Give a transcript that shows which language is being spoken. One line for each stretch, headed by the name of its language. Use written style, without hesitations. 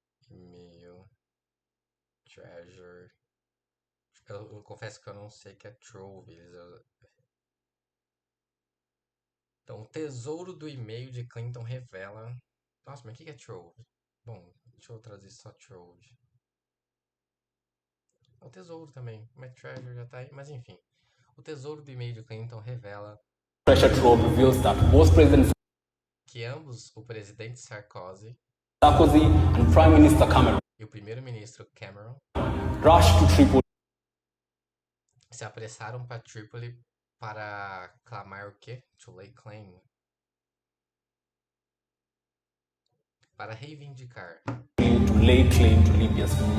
Portuguese: E-mail Treasure, eu confesso que eu não sei que é Trove, então, o tesouro do e-mail de Clinton revela. Nossa, mas o que é Trove? Bom, deixa eu traduzir só Trove. É o tesouro também, mas Treasure já tá aí. Mas enfim, o tesouro do e-mail de Clinton revela
English: pressure trove reveals that most presidents
Portuguese: que ambos, o presidente Sarkozy
English: Sarkozy and Prime Minister Cameron
Portuguese: E o primeiro-ministro Cameron
English: rushed to Tripoli
Portuguese: se apressaram para Trípoli para clamar o quê?
English: To lay claim.
Portuguese: Para reivindicar.
English: to lay claim to Libya's